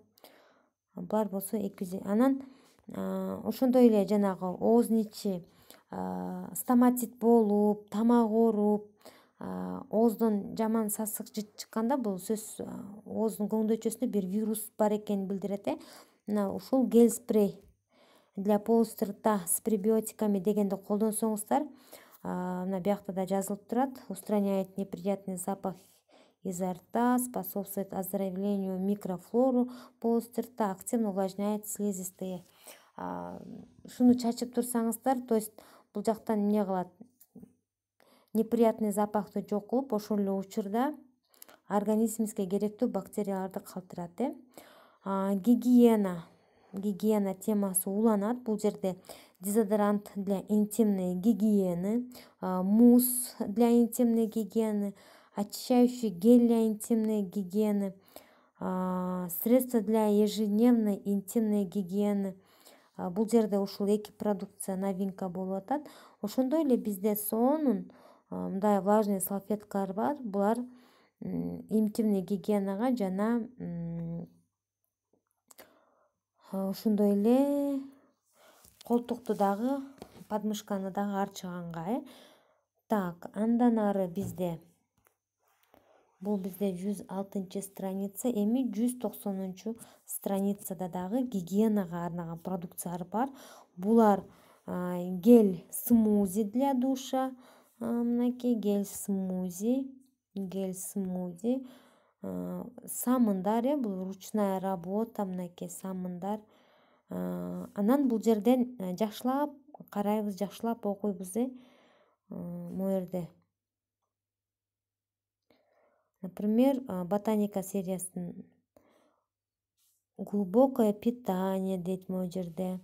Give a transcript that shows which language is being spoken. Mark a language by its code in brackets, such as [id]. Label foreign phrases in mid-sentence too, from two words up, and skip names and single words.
[ky] Булар болсо 200. Анан ошондой эле жанагы ооздун ичи стоматит болуп, тамак ооруп, ооздон жаман сасык жыт чыкканда бул сөзсүз ооздун көңдөйчөсүндө бир вирус бар экенин билдирет. Мына ушул [ru] гель спрей для полости рта с пребиотиками [ky] дегенди колдонсоңуздар, мына биякта да жазылып турат. [ru] Устраняет неприятный запах изо рта, способствует оздоровлению микрофлору полости рта, активно увлажняет слизистые. [ky] Шуну чачып турсаңыздар, [ru] то есть [ky] бул жактан эмне кылат? Неприятный запахты жок кылып, ошол эле учурда организмибизге керектүү бактерияларды калтырат. Гигиена темасы уланат. Бул жерде [ru] дезодорант для интимной гигиены, мусс для интимной гигиены, очищающий гель для интимной гигиены, средства для ежедневной интимной гигиены. [ky] Бул жерде ушул эки продукция новинка болуп атат. Ошондой эле бизде сонун мындай влажный салфеткалар бар. Булар интимный гигиенага жана ошондой эле колтукту дагы, подмышканы дагы арчыганга. Так, андан ары бизде бул 106 страница, эми 190 страницада дагы гигиенага арналган продукциялар бар. [ru] Булар гель смузи для душа, [ky] мынакей [ru] гель смузи, [ky] самындар, бул [ru] ручная работа, [ky] мынакей самындар. Анан бул жерден жакшылап карайбыз, жакшылап окуйбуз. Могу жерде например, ботаника сериясынын [ru] глубокое питание [ky] дейт могу жерде.